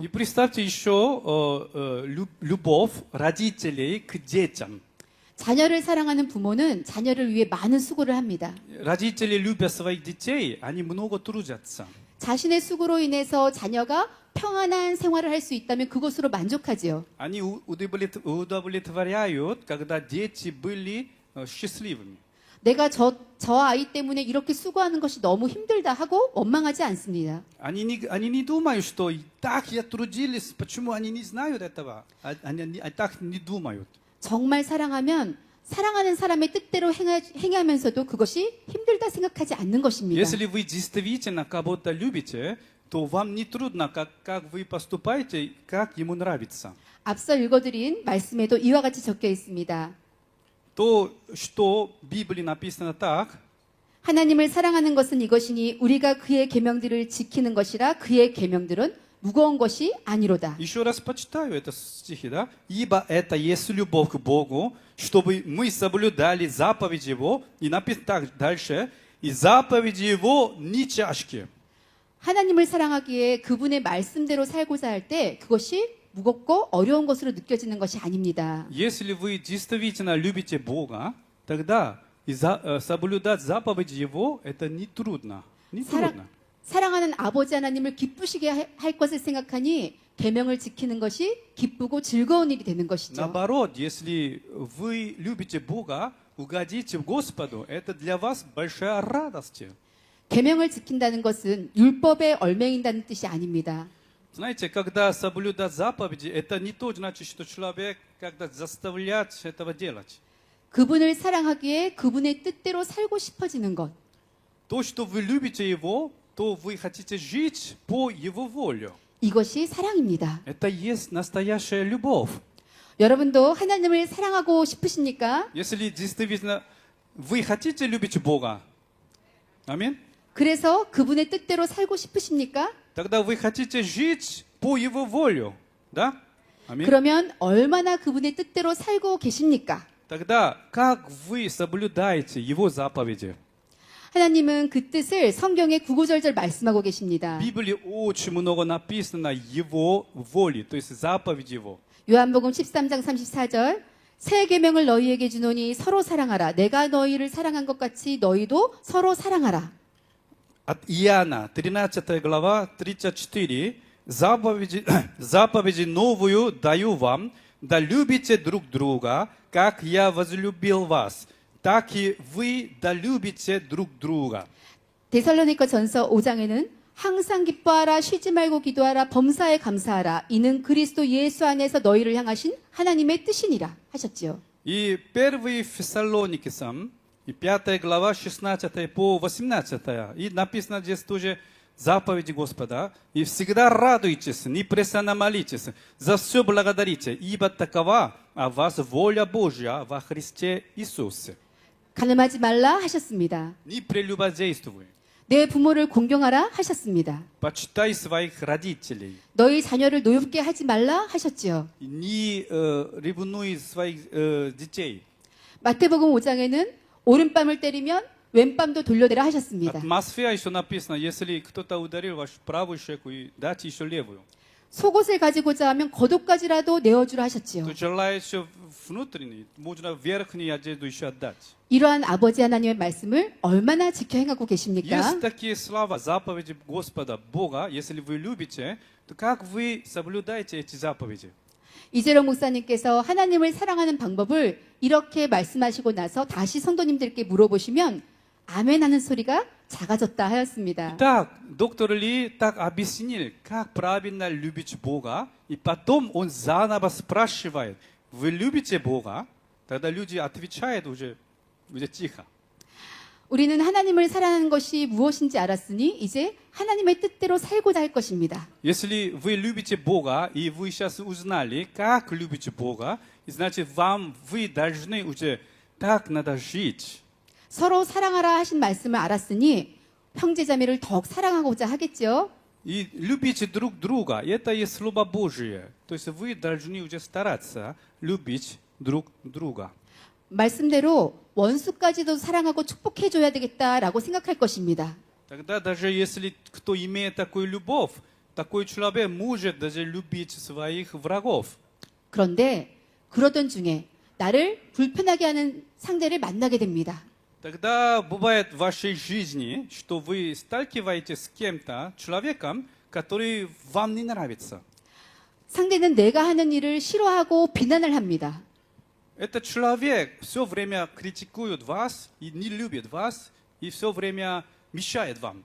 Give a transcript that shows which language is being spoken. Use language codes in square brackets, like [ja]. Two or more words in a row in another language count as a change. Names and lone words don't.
[ru] И представьте еще любовь родителей к детям. [ko] 자녀를 사랑하는 부모는 자녀를 위해 많은 수고를 합니다. [ru] Родители, любя своих детей, они много трудятся. [ko] 자신의 수고로 인해서 자녀가 평안한 생활을 할 수 있다면 그것으로 만족하지요. [ru] Они удовлетворяют, когда дети были счастливыми. [ko] 내가 저 아이 때문에 이렇게 수고하는 것이 너무 힘들다 하고 원망하지 않습니다. [ru] Они не думают, что так я трудились, почему они не знают этого. Они так не думают. [ko] 정말 사랑하면 사랑하는 사람의 뜻대로 행하면서도 그것이 힘들다 생각하지 않는 것입니다. [ru] Если вы действительно кого-то любите, то вам не трудно, как вы поступаете, как ему нравится. [ko] 앞서 읽어드린 말씀에도 이와 같이 적혀 있습니다. [ru] То, что в Библии написано так, [ko] 하나님을 사랑하는 것은 이것이니 우리가 그의 계명들을 지키는 것이라 그의 계명들은 무거운 것이 아니로다. [ru] еще раз почитаю это стихи, да? Ибо это есть любовь к Богу, чтобы мы соблюдали заповеди Его, и написано так дальше, и заповеди Его не тяжкие. [ko] 하나님을 사랑하기에 그분의 말씀대로 살고자 할 때 그것이 무겁고 어려운 것으로 느껴지는 것이 아닙니다. [ru] Если вы действительно любите Бога, тогда соблюдать заповеди Его это не трудно. Не трудно. [ko] 사랑하는 아버지 하나님을 기쁘시게 할 것을 생각하니 계명을 지키는 것이 기쁘고 즐거운 일이 되는 것이죠. [ru] Наоборот, если вы любите Бога, угодите Господу, это для вас большая радость. [ko] 계명을 지킨다는 것은 율법에 얽매인다는 뜻이 아닙니다. [ru] Знаете, когда соблюдать заповеди, это не то значит, что человек когда заставляет этого делать. [ko] 그분을 사랑하기에 그분의 뜻대로 살고 싶어지는 것. [ru] То, что вы любите Его, то вы хотите жить по Его воле. [ko] 이것이 사랑입니다. [ru] Это есть настоящая любовь. [ko] 여러분도 하나님을 사랑하고 싶으십니까? [ru] Если действительно вы хотите любить Бога, аминь, [ko] 그래서 그분의 뜻대로 살고 싶으십니까? [ru] тогда вы хотите жить по Его воле, да? Аминь. [ko] 그러면 얼마나 그분의 뜻대로 살고 계십니까? [ru] Тогда как вы соблюдаете Его заповеди? [ko] 하나님은 그 뜻을 성경에 구구절절 말씀하고 계십니다. [ru] В Библии очень много написано Его воли, то есть заповеди Его. [ko] 요한복음 13장 34절 새 계명을 너희에게 주노니 서로 사랑하라. 내가 너희를 사랑한 것 같이 너희도 서로 사랑하라. [ru] От Иоанна, 13 глава, 34. Заповеди новую даю вам, да любите друг друга, как я возлюбил вас, так и вы да любите друг друга. [ko] 데살로니가 전서 5장에는 항상 기뻐하라, 쉬지 말고 기도하라, 범사에 감사하라. 이는 그리스도 예수 안에서 너희를 향하신 하나님의 뜻이니라 하셨지요. [ru] И 1 Фессалоникам, и 5 глава, 16 по 18. И написано здесь тоже заповеди Господа. И всегда радуйтесь, непрестанно молитесь, за все благодарите, ибо такова о вас воля Божья во Христе Иисусе. [ko] 가늠하지 말라 하셨습니다. [ru] Не прелюбодействуй. [ko] 내 부모를 공경하라 하셨습니다. [ru] Почитай своих родителей. [ko] 너희 자녀를 노엽게 하지 말라 하셨지요. [ru] Не ревнуй своих детей. [ko] 마태복음 5장에는 오른뺨을 때리면 왼뺨도 돌려대라 하셨습니다. [ru] Атмосфера еще написано, если кто-то ударил вашу правую щеку, и дайте еще левую. [ko] 속옷을 가지고자 하면 겉옷까지라도 내어주라 하셨지요. [ru] Кто желает еще внутренний, можно верхнюю одежду еще отдать. [ko] 이러한 아버지 하나님의 말씀을 얼마나 지켜 행하고 계십니까? [ru] Есть такие слова, заповеди Господа, Бога, если вы любите, то как вы соблюдаете эти заповеди? [ko] 이재롱 목사님께서 하나님을 사랑하는 방법을 이렇게 말씀하시고 나서 다시 성도님들께 물어보시면 아멘 하는 소리가 작아졌다 하였습니다. [ru] Итак, доктор Ли так объяснил, как правильно любить Бога, и потом он заново спрашивает, вы любите Бога? Тогда люди отвечают уже тихо. [ko] 우리는 하나님을 사랑하는 것이 무엇인지 알았으니 이제 하나님의 뜻대로 살고자 할 것입니다. [ru] Если вы любите Бога, и вы сейчас узнали, как любите Бога, значит, вы должны уже так надо жить. [ko] 서로 사랑하라 하신 말씀을 알았으니 형제자매를 더욱 사랑하고자 하겠죠. [ru] И любите друг друга. Это и Слово Божие. То есть вы должны уже стараться любить друг друга. [ko] 말씀대로 원수까지도 사랑하고 축복해줘야 되겠다라고 생각할 것입니다. [ru] Тогда даже если кто имеет такую любовь, такой человек может даже любить своих врагов. [ko] 그런데 그러던 중에 나를 불편하게 하는 상대를 만나게 됩니다. [ru] Тогда бывает в вашей жизни, что вы сталкиваетесь с кем-то, человеком, который вам не нравится. [ko] 상대는 내가 하는 일을 싫어하고 비난을 합니다. [ru] Этот человек все время критикует вас и не любит вас, и все время мешает вам.